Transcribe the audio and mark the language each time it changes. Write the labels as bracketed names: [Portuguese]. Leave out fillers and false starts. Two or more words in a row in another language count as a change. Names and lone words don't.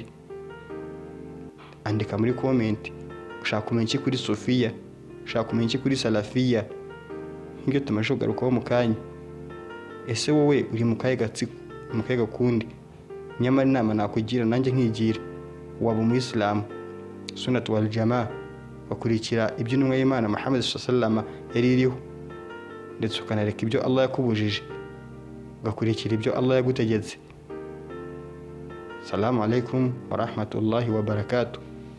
[Kinyarwanda] Andika muri comment ushaka kumenya iki kuri sufiya, ushaka kumenya iki kuri salafiya, nk'ibyo tumaze kugarukaho mu kanya. Ese wowe uri mu kahe gatsiko, mu kahe gakundi? Nyamara inama nakugira nanjye nkigira, waba umuyisilamu, [Arabic] سنة والجماعة, [Kinyarwanda] bakurikira ibyo intumwa y'Imana Muhammad [Arabic] صلى الله عليه وسلم [Kinyarwanda] yari iriho, ndetse ukanareka ibyo Allah yakubujije, ugakurikira ibyo Allah yagutegetse. [Arabic] السلام عليكم ورحمة الله وبركاته.